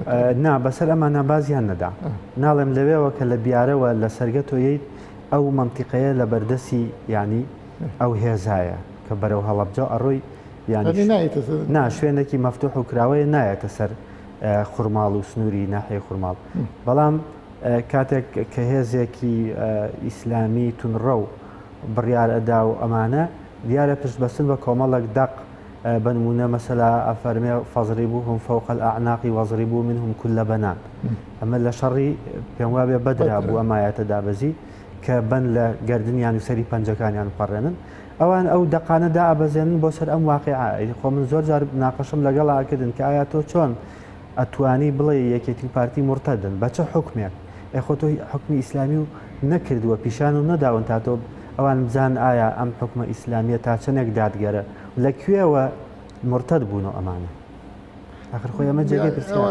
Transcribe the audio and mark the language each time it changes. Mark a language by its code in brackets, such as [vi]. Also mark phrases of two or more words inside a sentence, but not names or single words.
[ckb] نا بەسەر ئەمانە بازیان نەدا ناڵێم لەوێەوە کە لە بیارەوە لە سەرگەتۆیەیت ئەو منتیقەیە لە بەردەسی ینی ئەو هێزایە کە بەرەو هەڵەبجە ئەڕۆی نا شوێنێکی مەفتوح و کراوەیە نایەتە سەر خوڕماڵ و سنووری ناحیە خوڕماڵ بەڵام کاتێک کە هێزێکی ئیسلامی تونڕە و بڕیار ئەدا و ئەمانە دیارە پشت بەستن بە کۆمەڵک دەق بنمونە مەسەلا ئەفەرمێ [ar] فەضریبوهم فوق الأعناق وضربوا منهم كل بنان [ckb] ئەمە لە شەڕی پێم وابێ بەدرا بوو ئەمایەتە دابەزی کە بن لە گردنیان و سەری پەنجەکانیان پەڕێنن ئەوان ئەو دەقانەدا ئەبەزێنن بۆ سەر ئەم واقعە خۆ من زۆر جار ناقەشم لەگەڵاکردن کە ئایا تۆ چۆن ئەتوانی بڵێ یەکێتی پارتی مرتەدن بە چه حکمێک خۆ تۆ حکمی ئیسلامی و نەکردووە پیشان و نەداون تا تۆ ئەوان بزان ئایا ئەم حکومە ئیسلامیە تا چەندێک دادگەرە لەکوێوە مرتەد بوونەوە ئەمانە آخر خۆی ئەمە جێگەی پرسیان